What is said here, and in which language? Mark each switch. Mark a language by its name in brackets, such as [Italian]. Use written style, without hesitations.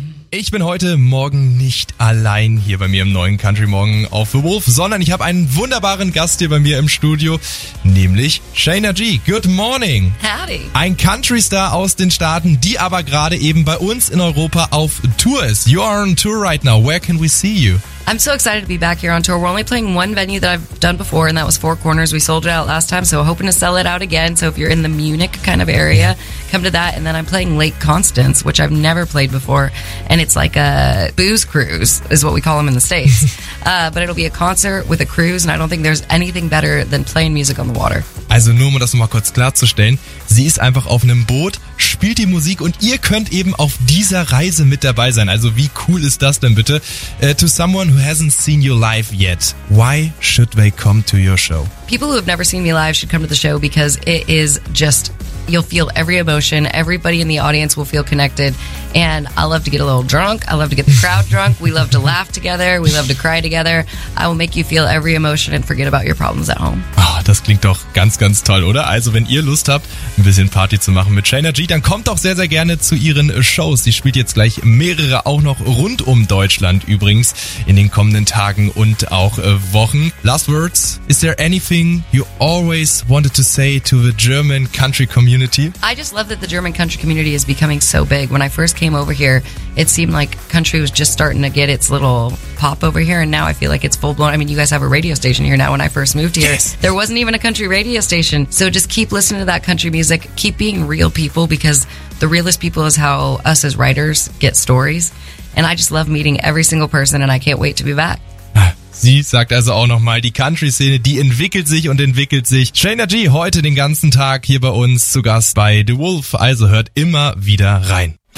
[German] Ich bin heute Morgen nicht allein hier bei mir im neuen Country Morgen auf The Wolf, sondern ich habe einen wunderbaren Gast hier bei mir im Studio, nämlich Shayna G. [English] Good morning. Howdy. [German] Ein Country-Star aus den Staaten, die aber gerade eben bei uns in Europa auf Tour ist. [English] You are on tour right now. Where can we see you? I'm so excited to be back here on tour. We're only playing one venue that I've done before, and that was Four Corners. We sold it out last time, so hoping to sell it out again. So if you're in the Munich kind of area, come to that. And then I'm playing Lake Constance, which I've never played before. And it's like a booze cruise, is what we call them in the States. But it'll be a concert with a cruise, and I don't think there's anything better than playing music on the water. [German] Also nur, um das mal kurz klarzustellen, sie ist einfach auf einem Boot, spielt die Musik und ihr könnt eben auf dieser Reise mit dabei sein. Also wie cool ist das denn bitte? [English] To someone who hasn't seen you live yet, why should they come to your show? People who have never seen me live should come to the show because it is just, you'll feel every emotion, everybody in the audience will feel connected, and I love to get a little drunk, I love to get the crowd drunk, we love to laugh together, we love to cry together, I will make you feel every emotion and forget about your problems at home. [German] Oh, das klingt doch ganz, ganz toll, oder? Also, wenn ihr Lust habt, ein bisschen Party zu machen mit Shayna G, dann kommt doch sehr, sehr gerne zu ihren Shows. Sie spielt jetzt gleich mehrere, auch noch rund um Deutschland übrigens, in den kommenden Tagen und auch Wochen. [English] Last words, is there anything you always wanted to say to the German country community? I just love that the German country community is becoming so big. When I first came over here, it seemed like country was just starting to get its little pop over here, and now I feel like it's full blown. I mean, you guys have a radio station here now. When I first moved here, yes, there wasn't even a country radio station. So just keep listening to that country music, keep being real people, because the realest people is how us as writers get stories. And I just love meeting every single person, and I can't wait to be back. [German] Sie sagt also auch nochmal, die Country-Szene, die entwickelt sich und entwickelt sich. Shayna G heute den ganzen Tag hier bei uns zu Gast bei The Wolf. Also hört immer wieder rein.